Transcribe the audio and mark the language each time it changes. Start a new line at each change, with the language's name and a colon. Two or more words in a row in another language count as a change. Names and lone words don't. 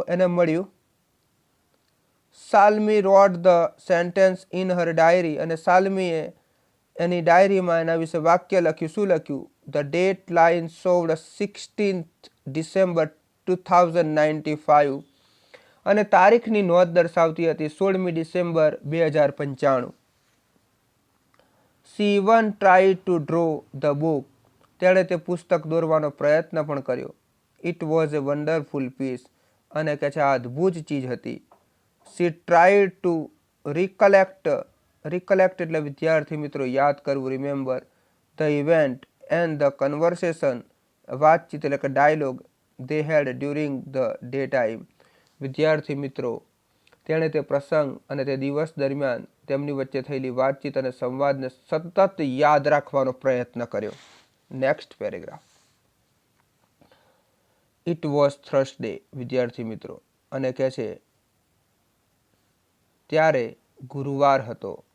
Gujarati: એને મળ્યું.
English: Salmi wrote the sentence in her diary.
Gujarati: અને સાલ્મીએ એની ડાયરીમાં એના વિશે વાક્ય લખ્યું. શું લખ્યું?
English: the date line showed 16th December 2095.
Gujarati: અને તારીખની નોંધ દર્શાવતી હતી 16મી ડિસેમ્બર 2095.
English: She even tried to draw the book.
Gujarati: તેણે તે પુસ્તક દોરવાનો પ્રયત્ન પણ કર્યો.
English: It was a wonderful piece.
Gujarati: અને કે છે આ અદ્ભુત ચીજ હતી.
English: She tried to recollect
Gujarati: એટલે વિદ્યાર્થી મિત્રો યાદ કરવું,
English: remember the event and the conversation,
Gujarati: વાતચીત એટલે કે ડાયલોગ
English: they had during the daytime.
Gujarati: વિદ્યાર્થી મિત્રો તેણે તે પ્રસંગ અને તે દિવસ દરમિયાન તેમની વચ્ચે થયેલી વાતચીત અને સંવાદને સતત યાદ રાખવાનો પ્રયત્ન કર્યો.
English: next paragraph. It was Thursday.
Gujarati: વિદ્યાર્થી મિત્રો અને કહે છે ત્યારે ગુરુવાર હતો.